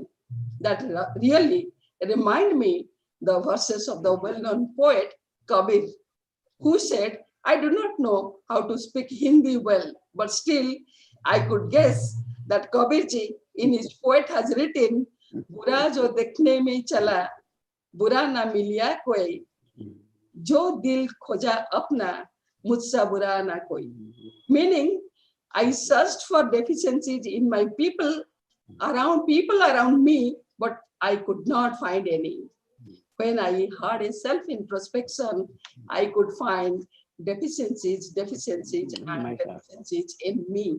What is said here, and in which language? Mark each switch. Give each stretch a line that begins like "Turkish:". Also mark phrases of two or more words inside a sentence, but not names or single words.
English: that really remind me the verses of the well-known poet Kabir, who said, I do not know how to speak Hindi well, but still I could guess that Kabirji in his poet has written,
Hindi: बुरा जो देखने में चला, बुरा न मिल्या कोई, जो दिल खोजा अपना, मुझसा बुरा न कोई.
English: Meaning, I searched for deficiencies in my people around me, but I could not find any. When I had a self-introspection, I could find deficiencies in me.